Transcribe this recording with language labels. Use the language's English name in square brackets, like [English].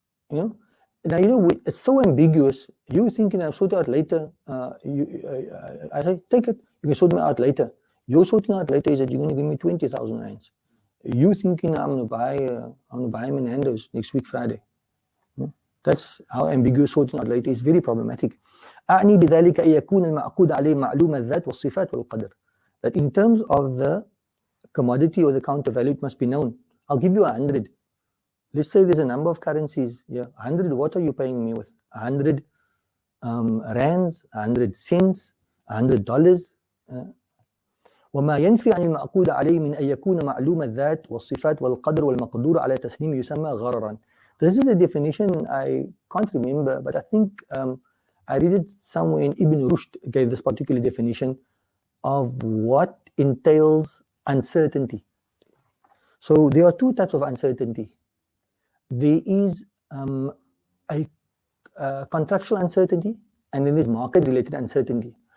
[English] Now, it's so ambiguous. You're thinking I'll sort you out later. I say, take it. You can sort me out later. Your sorting out later is that you're going to give me 20,000 rands. You thinking I'm going to buy him in Nando's next week Friday. That's how ambiguous sorting out later is. Very problematic. [Arabic] أعني بذلك أن يكون المعقود عليه معلوم الذات والصفات والقدر. [English] That in terms of the commodity or the counter value, it must be known. I'll give you 100. Let's say there's a number of currencies. Yeah, 100. What are you paying me with? 100 rands, 100 cents, $100. [Arabic] وما ينفي عن المعقود عليه من أن يكون معلوم الذات والصفات والقدر والمقدور على تسليم يسمى غررا. [English] This is a definition I can't remember, but I think I read it somewhere in Ibn Rushd gave this particular definition of what entails uncertainty. So there are two types of uncertainty. There is a contractual uncertainty, and then there's market-related uncertainty.